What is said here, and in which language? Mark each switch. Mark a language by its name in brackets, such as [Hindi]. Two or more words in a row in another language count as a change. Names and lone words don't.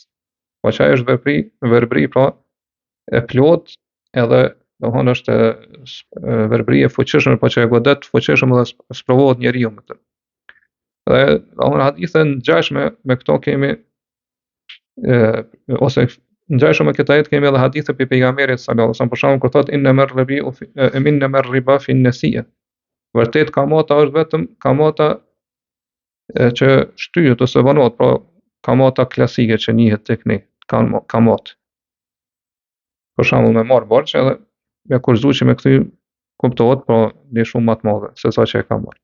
[Albanian] Po që ajo është verbri pra e plot edhe domthonë është verbri e fuqishme, po që e godet fuqishëm dhe sprovohet njeriu me të. Dhe domthonë hadithe ngjashme me këto kemi ose ngjashme me këtë ajet kemi edhe hadithe për pejgamberin [Arabic] صلى الله عليه وسلم, [Albanian] për shembull kur thotë [Arabic] إن الربا في النسيئة. [Albanian] Vërtet kamata është vetëm kamata që shtyhet ose vanohet, pra kamata klasike që njihet tek ne, kamat. Për shembull me marr borxh edhe me kurzu që me kthy kuptohet pra një shumë më të madhe se sa që e ka marr.